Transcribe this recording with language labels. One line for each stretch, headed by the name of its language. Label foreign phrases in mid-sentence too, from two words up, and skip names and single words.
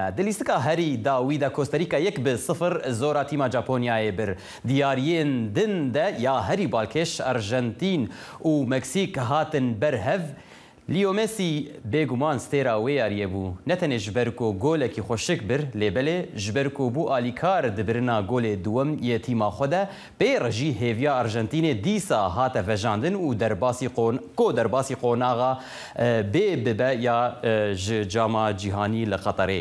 Kurdish: دلیستکە هەری داویدا کۆستەریکا 1-0 زۆرا تیما جاپۆنیایە بر دیارiyên din de ya herî balkêş Arjantin û Meksîk hatin berhev. لیۆ مێسی بێگومان ستێرا وێ یاریە بوو نەتەنێ ji ber ku golekî xweşik bir lêbelê ji ber ku bû alîkar dibirina golê duwem yê tîma xwe de pê re jî hêviya Arjantinê dîsa hate vejandin û derbasî qonaxa bê bibe ya ji cama cîhanî li Qeterê.